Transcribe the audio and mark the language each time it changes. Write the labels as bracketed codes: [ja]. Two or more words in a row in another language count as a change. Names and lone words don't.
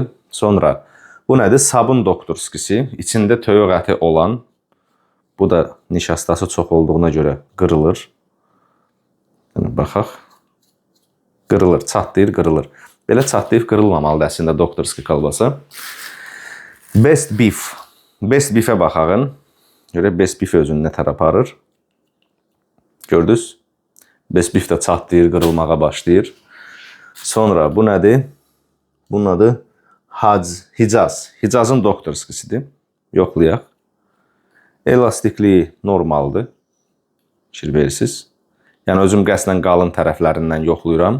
[az] Sonra bu nədir? Sabun doktorskisi. İçində toyuq əti olan, bu da nişastası çox olduğuna görə qırılır. Baxaq. Qırılır, çatlayır, qırılır. Belə çatlayıb qırılmamalıdır əslində doktorski kalbasa. Best beef. Best beef'ə baxağın. Görə best beef özünü nə tərəf aparır. Gördünüz? Best beef də çatlayır, qırılmağa başlayır. Sonra bu nədir? Bunun adı Hicaz. Hicazın doktorskisidir. Yoxlayaq. Elastikliyi normaldır. Fikir verirsiniz. Yəni özüm qəsdən qalın tərəflərindən yoxlayıram.